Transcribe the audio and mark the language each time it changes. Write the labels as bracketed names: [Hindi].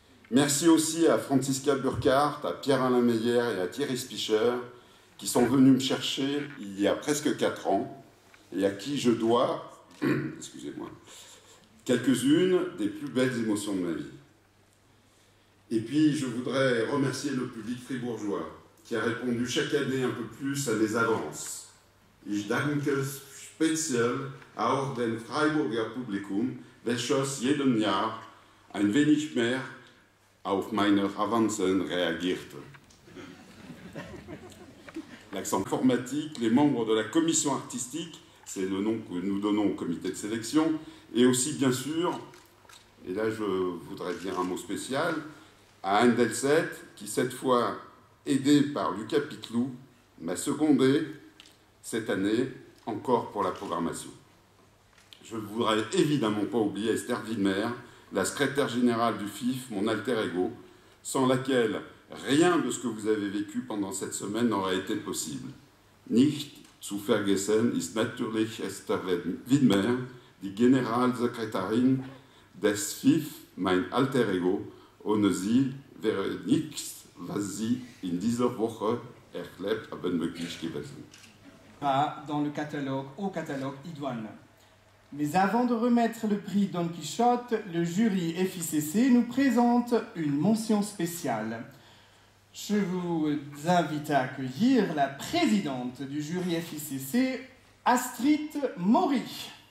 [French] Merci aussi à Franziska Burkhardt, à Pierre-Alain Meyer et à Thierry Spicher qui sont venus me chercher il y a presque 4 ans et à qui je dois, excusez-moi, quelques-unes des plus belles émotions de ma vie. Et puis, je voudrais remercier le public fribourgeois qui a répondu chaque année un peu plus à mes avances. [German] Ich danke speziell auch dem Freiburger Publikum, welches jeden Jahr ein wenig mehr auf meine Avancen reagierte. [French] L'accent informatique, les membres de la commission artistique, c'est le nom que nous donnons au comité de sélection, et aussi, bien sûr, et là je voudrais dire un mot spécial, à Anne Delset, qui cette fois, aidé par Lucas Pitlou, m'a secondé cette année encore pour la programmation. Je ne voudrais évidemment pas oublier Esther Wilmer, la secrétaire générale du FIF, mon alter ego, sans laquelle rien de ce que vous avez vécu pendant cette semaine n'aurait été possible. [German] Nicht zu vergessen ist natürlich Esther Wilmer, die Generalsekretärin des FIF, mein alter ego. Ohne sie wäre nichts, was Sie in dieser Woche erlebt haben, möglich gewesen. [French] Dans le catalogue, au catalogue idoine. Mais avant de remettre le prix Don Quichotte, le jury FICC nous présente une mention spéciale. Je vous invite à accueillir la présidente du jury FICC, Astrid Maury.